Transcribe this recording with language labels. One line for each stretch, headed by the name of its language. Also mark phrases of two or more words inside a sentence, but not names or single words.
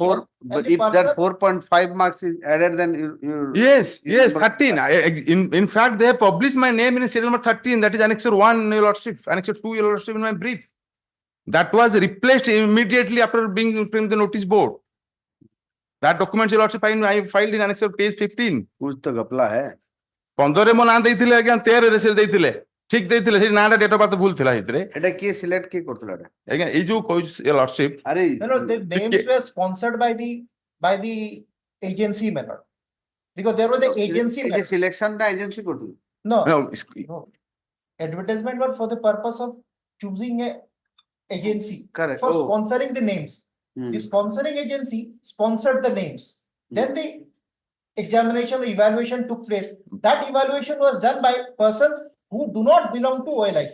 English: 4, but if that 4.5 marks is added, then you. Yes, 13. In fact, they have published my name in serial number 13. That is Annexure 1, your lordship. Annexure 2, your lordship, in my brief. That was replaced immediately after being put in the notice board. That document, your lordship, I filed in Annexure page 15.
Hindi: कुछ तो घपला है.
Odia: 15 ମୋ ନାଁ ଦେଇଥିଲେ ଆଜ୍ଞା 13 ରେ ସେ ଦେଇଥିଲେ ଠିକ ଦେଇଥିଲେ ସେ ନାଁଟା
English: date of birth
Odia: ଭୁଲ ଥିଲା ସେଥିରେ ଏଟା କିଏ ସିଲେକ୍ଟ କିଏ କରୁଥିଲା ଏଟା? ଆଜ୍ଞା ଏଇ ଯୋଉ କହିଛି ଲର୍ଡସିପ ଆରେ
English: No, the names were sponsored by the agency method. Because there was an agency ଏ method.
Odia: ସିଲେକ୍ସନ ଟା ଏଜେନ୍ସି କରୁଥିଲା.
English: No, no, no. Advertisement was for the purpose of choosing a agency. Correct. For Oh. sponsoring the names. The sponsoring agency sponsored the names. Then the examination or evaluation took place. That evaluation was done by persons who do not belong to OLIC.